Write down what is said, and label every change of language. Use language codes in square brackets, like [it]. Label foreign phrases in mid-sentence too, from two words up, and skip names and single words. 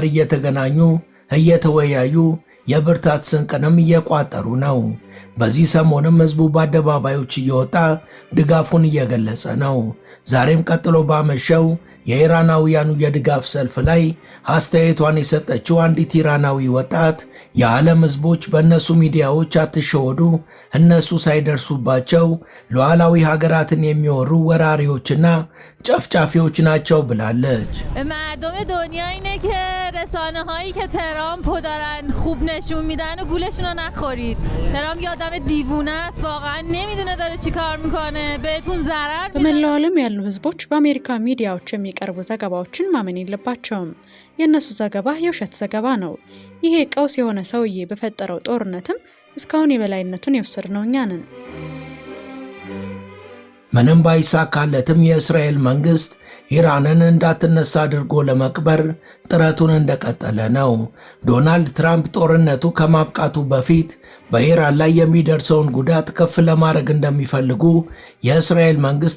[am] እየተገናኙ እየተወያዩ የብርታት ስንቅንም እየቋጠሩ ነው። በዚህ ሰሞንም ህዝቡ በአደባባዮች እየወጣ ድጋፉን እየገለጸ ነው። ዛሬም ቀጥሎ ባመሸው የኢራናውያኑ የድጋፍ ሰልፍ ላይ አስተያየቷን የሰጠችው አንዲት ኢራናዊ ወጣት የዓለም ህዝቦች በእነሱ ሚዲያዎች አትሸወዱ፣ እነሱ ሳይደርሱባቸው ሉዓላዊ ሀገራትን የሚወሩ ወራሪዎችና ጨፍጫፊዎች ናቸው ብላለች። [fa] مردم دنیا اینه که رسانه هایی که ترامپو دارن خوب نشون میدن و گولشون رو نخورید. ترامپ یه آدم دیوونه است، واقعا نمیدونه داره چی کار میکنه، بهتون ضرر میزنه. [am] በመላው ዓለም ያሉ ህዝቦች በአሜሪካ ሚዲያዎች የሚቀርቡ ዘገባዎችን ማመን የለባቸውም። የእነሱ ዘገባ የውሸት ዘገባ ነው። ይሄ ቀውስ የሆነ ሰውዬ በፈጠረው ጦርነትም እስካሁን የበላይነቱን የወሰድነው እኛ ነን። ምንም ባይሳካለትም የእስራኤል መንግስት ኢራንን እንዳትነሳ አድርጎ ለመቅበር ጥረቱን እንደቀጠለ ነው። ዶናልድ ትራምፕ ጦርነቱ ከማብቃቱ በፊት በኢራን ላይ የሚደርሰውን ጉዳት ከፍ ለማድረግ እንደሚፈልጉ የእስራኤል መንግስት